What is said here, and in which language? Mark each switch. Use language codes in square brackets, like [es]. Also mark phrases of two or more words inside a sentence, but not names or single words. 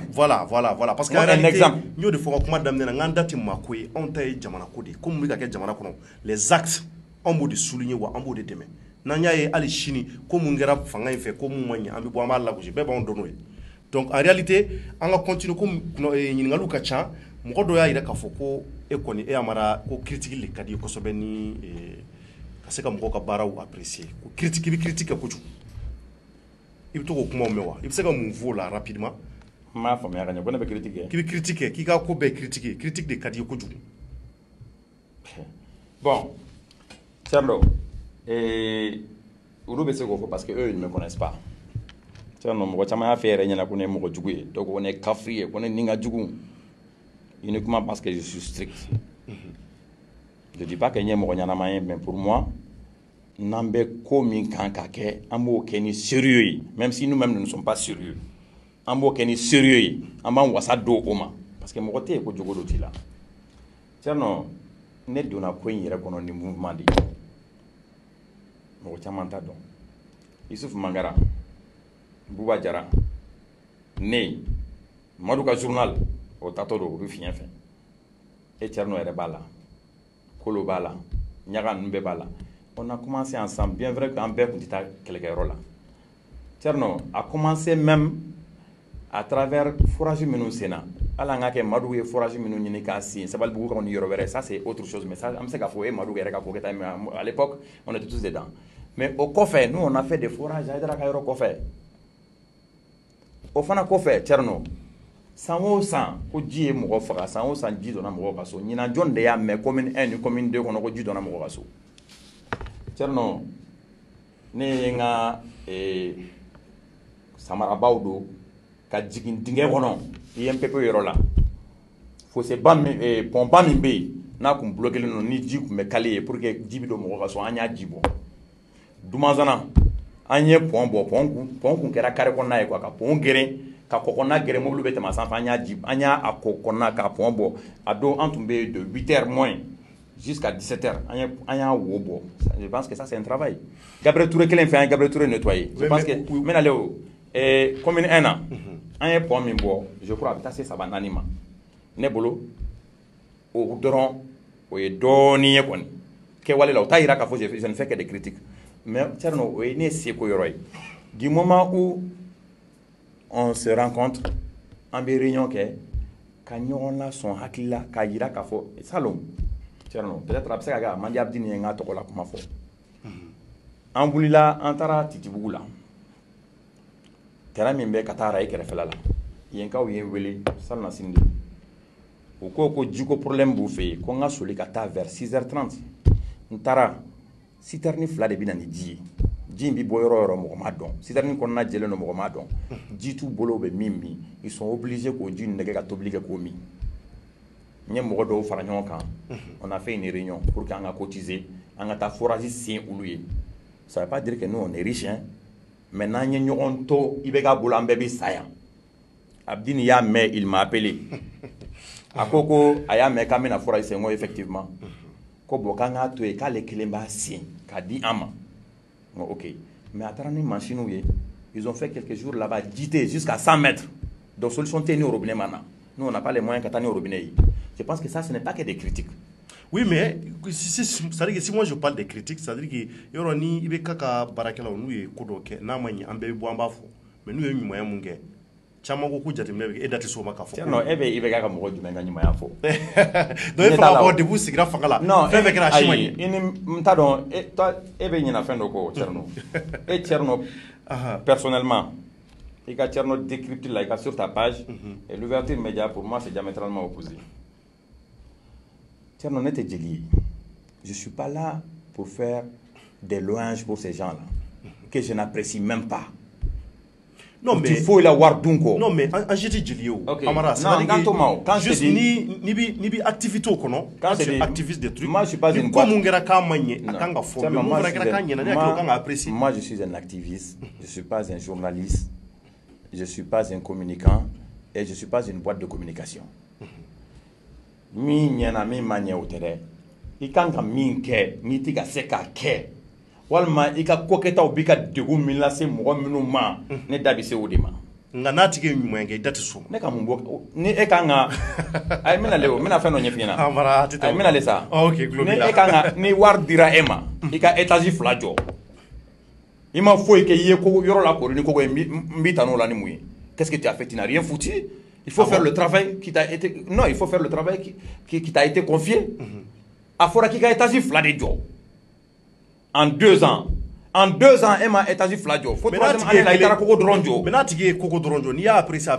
[fr] Voilà. Parce que un exemple. Les actes, on peut les souligner ou on peut les démettre. Donc en réalité, on va continuer comme [bm] mɔgɔ dɔ y'a yira k'a fɔ ko e kɔni e amara ko critique le kadi kosɛbɛ ni ka se ka mɔgɔw ka baaraw apprécier ko critique bi critique kojugu i bɛ to k'o kumaw mɛn wa i bɛ se ka mun fɔ o la rapidement m'a faamuya ka ɲɛ ko ne bɛ critique kɛ k'i bɛ critique kɛ k'i ka ko bɛɛ critique critique de ka di i ye kojugu bon Thierno olu bɛ se k'o fɔ [fr] parce que eux ils ne me connaissent pas [bm] Thierno mɔgɔ caman y'a fɛ yɛrɛ ɲɛna ko ne ye mɔgɔ jugu ye dɔw ko ne ye kafiri ye ko ne ni ka jugu [fr] uniquement parce que je suis strict je dis pas que [bm] n ye mɔgɔ ɲɛnama ye [fr] mais pour moi [bm] n'an bɛ ko min kan ka kɛ an b'o kɛ ni sérieux ye [fr] même si nous-mêmes nous ne sommes pas sérieux [bm] an b'o kɛ ni sérieux ye an b'an wasa don o ma [fr] parce que [bm] mɔgɔ tɛ yen ko jogo dɔ t'i la Thierno ne donna ko in yɛrɛ kɔnɔ ni mouvement de ye mɔgɔ caman t'a dɔn Yusuf Mangara Buba Jara ne Madu ka journal o tatɔ don o bɛ fiɲɛ fɛ et Thierno yɛrɛ b'a la Kolo b'a la Ɲaga ninnu bɛɛ b'a la [fr] on a commencé ensemble bien vrai [bm] qu'an bɛɛ tun tɛ taa kɛlɛkɛyɔrɔ la Thierno [fr] a commencé même à travers [bm] forage minnu senna hali an ka kɛ Madu ye forage minnu ɲini k'a sen Sabalibugu kan ni yɔrɔ wɛrɛ [fr] ça c'est autre chose mais ça [bm] an bɛ se k'a fɔ o ye Madu yɛrɛ ka ko kɛta [fr] mais à l'époque on était tous dedans mais au [bm] kɔfɛ [fr] nous on a fait des forages [bm] Haidara ka yɔrɔ kɔfɛ o fana kɔfɛ Thierno san o san ko ji ye mɔgɔ faga san o san ji donna mɔgɔw ka so ɲinan jɔn de y'a mɛn commune 1 ni commune 2 kɔnɔ ko ji donna mɔgɔw ka so Thierno ne ye n ka samarabaw don ka jigin dingɛ kɔnɔ INPP yɔrɔ la fosseba min pɔnba min bɛ yen n'a kun bloqué len don ni ji kun bɛ kale ye [fr] pour que [bm] ji bɛ don mɔgɔ ka so an y'a ji bɔ Dumanzana an ye pɔn bɔ pɔn kun kɛra carré kɔnɔna ye quoi ka pɔn geren ka kɔkɔna geren mobile bɛ tɛmɛ sanfɛ an y'a a kɔkɔna ka pɔn bɔ a don an tun bɛ [fr] de 8h moins jusqu'à 17h [bm] an y'a wo bɔ [fr] je pense que ça c'est un travail [bm] Gabriel Touré kelen fɛ an ye Gabriel Touré nettoyer [fr] je pense que [bm] n bɛna le o commune 1 na an ye pɔn min bɔ [fr] je crois [bm] a bɛ taa se 3-4 ma ne bolo o dɔrɔn o ye dɔɔnin ye kɔni kɛwale la o t'a yira k'a fɔ [fr] je ne fais que des critiques mais [bm] Thierno o ye ne seko yɔrɔ ye [fr] du moment où on se rencontre [bm] an bɛ réunion kɛ ka ɲɔgɔn lasɔn hakili la k'a yira k'a fɔ salon Thierno peut-être a bɛ se ka kɛ a man di Abdini ye n ka tɔgɔ la kuma fɔ an wulila an taara Titibugu la terrain min bɛ ka taa Araye kɛrɛfɛla la yenkaw ye n wele Salona Sindi u ko ko jiko problème b'u fɛ yen ko n ka soli ka taa [fr] vers 6h30 [bm] n taara citerne 2 de bɛ na ni ji ye ji in bɛ bɔ yɔrɔ o yɔrɔ mɔgɔ m'a dɔn citerne kɔnɔna jɛlen don mɔgɔ m'a dɔn ji t'u bolo u bɛ min min [fr] ils sont obligés [bm] k'o ji nɛgɛ ka tobili kɛ k'o min n ye mɔgɔ dɔw fara ɲɔgɔn kan [fr] on a fait une réunion pour que [bm] an ka cotiser an ka taa forage sen olu ye [fr] ça veut pas dire que nous on est riche hein [bm] mais n'an ye ɲɔgɔn to i bɛ k'a bolo an bɛɛ bɛ sa yan Abdini y'a mɛn [fr] il m'a appelé [bm] a ko a y'a mɛn k'an bɛna forage sen n ko effectivement ko bon k'an k'a to yen k'ale kelen b'a sen k'a di an ma n ko ok mais a taara ni machine ye [fr] ils ont fait quelques jours là-bas [bm] ji tɛ [fr] jusqu'à 100 mètres [bm] donc solution tɛ ni robinet ma na [fr] nous on n'a pas les moyens [bm] ka taa ni robinet ye [fr] je pense que ça ce n'est pas que des critiques. Oui, mais c'est-à-dire que si moi je parle des critiques, c'est-à-dire que [bm] yɔrɔ ni i bɛ k'a ka baarakɛlaw n'u ye ko dɔ kɛ n'a ma ɲɛ an bɛɛ bɛ bɔ an b'a fɔ mais n'u ye ɲumanya mun kɛ caman ko jateminɛ bɛ kɛ e da tɛ s'o ma k'a fɔ. non e bɛ i bɛ k'a ka mɔgɔ jumɛn ka ɲumanya fɔ. donc e fana bɔ depuis sigira fanga la. [fr] non [bm] fɛn fɛn kɛra a si ma ɲɛ. i ni n t'a dɔn e bɛ ɲinɛ fɛn dɔ kɔ Thierno e Thierno personnellement i ka Thierno décrypte là i ka [fr] sur ta page et l'ouverture média pour moi c'est diamétralement opposé. [bm] Thierno ne tɛ jeli ye [fr] je suis pas là pour faire des louanges pour ces gens là que je n'apprécie même pas. Non mais il faut la [bm] wari dun kɔ. [fr] non mais [bm] an si tɛ jeli ye o. [fr] Amara c'est-à-dire que quand juste [bm] ni bi activité o kɔnɔ [fr] quand tu es activiste des trucs moi je suis pas une [bm] ko mun kɛra k'a ma ɲɛ a kan ka fɔ mais mun fana kɛra k'a ɲɛna ne hakili kan ka apprécier. [fr] moi je suis un activiste je suis pas un journaliste je suis pas un communicant et je suis pas une boîte de communication. [bm] min ɲɛna min ma ɲɛ o tɛ dɛ i kan ka min kɛ n'i tɛ ka se k'a kɛ walima i ka kokɛtaw b'i ka degun min lase mɔgɔ minnu ma ne da bɛ se o de ma. nka n'a tigi ye ɲuman kɛ i da tɛ so. ne ka mun bɔ ni e kan ka ayi n bɛna le o n bɛna fɛn dɔ ɲɛf'i ɲɛna. ayi n bɛna le sa. ni e kan ka ni wari dira e ma i ka étage 2 jɔ i ma foyi kɛ i ye yɔrɔ la kori ni kogo ye n b'i ta n'o la ni mun ye [fr] qu'est-ce que tu as fait tu n'as rien foutu Il faut faire le travail qui t'a été... Non, il faut faire le travail qui t'a été confié. [bm] A fora [fr] qui a établi Fladé Joe. En 2 ans. En 2 ans, elle m'a établi Fladjo. Faut que tu aies la Coco Dronjo. Mais là, tu es Coco Dronjo. Ni a appris ça.